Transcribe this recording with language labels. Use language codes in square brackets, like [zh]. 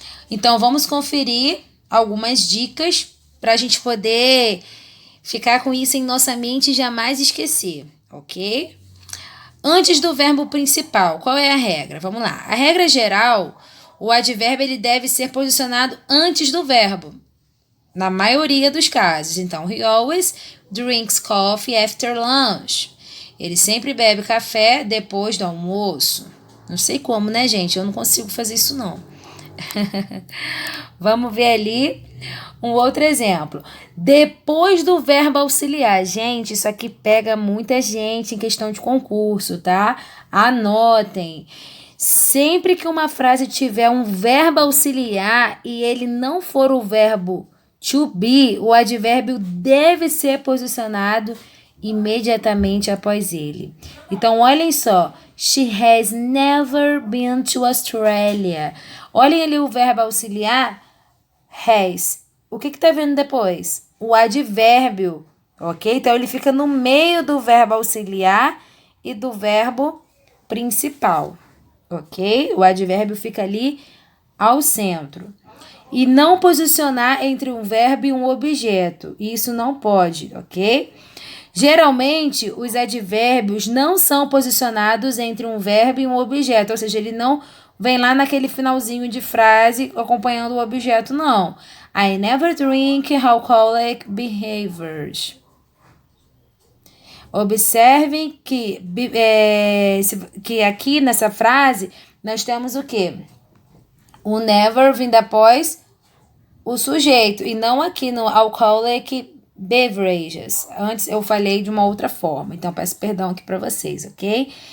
[pt] Então, vamos conferir algumas dicas para a gente poder ficar com isso em nossa mente e jamais esquecer, ok? Antes do verbo principal, qual é a regra? Vamos lá. A regra geral, o advérbio ele deve ser posicionado antes do verbo, na maioria dos casos. [en] Então, he always drinks coffee after lunch. [pt] Ele sempre bebe café depois do almoço. Não sei como, né, gente? Eu não consigo fazer isso, não. Vamos ver ali um outro exemplo. Depois do verbo auxiliar. Gente, isso aqui pega muita gente em questão de concurso, tá? Anotem. Sempre que uma frase tiver um verbo auxiliar e ele não for o verbo to be, o advérbio deve ser posicionado imediatamente após ele. Então, olhem só. [en] She has never been to Australia. [pt] Olhem ali o verbo auxiliar, has. O que está vindo depois? O advérbio, ok? Então, ele fica no meio do verbo auxiliar e do verbo principal, ok? O advérbio fica ali ao centro. E não posicionar entre um verbo e um objeto. Isso não pode, ok? Geralmente, os advérbios não são posicionados entre um verbo e um objeto, ou seja, ele não vem lá naquele finalzinho de frase acompanhando o objeto, não. [en] I never drink alcoholic behaviors. [pt] Observem que aqui nessa frase nós temos o quê? O never vindo após o sujeito, e não aqui no alcoholic beverages. Antes eu falei de uma outra forma, então peço perdão aqui para vocês, ok?